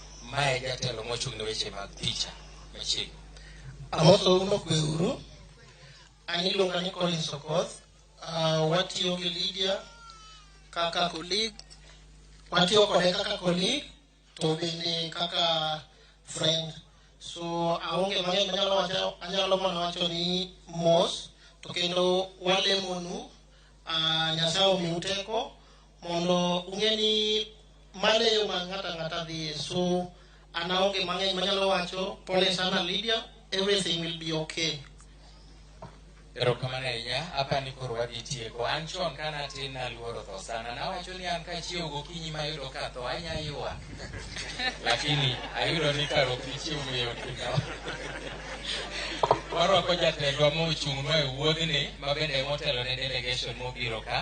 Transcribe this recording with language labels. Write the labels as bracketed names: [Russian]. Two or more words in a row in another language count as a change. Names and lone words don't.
[Luo (Kenya and Tanzania)] Mae jatelo mochung' ne weche mag picha. Machiegni. Amoso uno kweuru. Aniluonga ni Collins Okoth. Watiyo gi Lydia kaka colleague. Watiyo kode kaka colleague to bende kaka friend. So aonge mang'eny anyalo mana wacho ni mos, to kendo walemonu Nyasaye omiu teko mondo ung'e ni mane yo ma ng'ata dhiye. So an aonge mang'eny manyalo wacho. [Swahili] Pole sana Lydia, [English] everything will be okay. [Luo (Kenya and Tanzania)] Erokamano ahinya. Apani koro wadhi tieko. An chon kana tin aluoro tho sana. Nawacho ni an kachiewo gokinyi mayudo ka tho anya ywak. Lakini ayudo ni karo kichiewo meyo kino. Warwako jatendwa mochung'nwa e wuodhni mabende motelo ne delegation mobiro ka.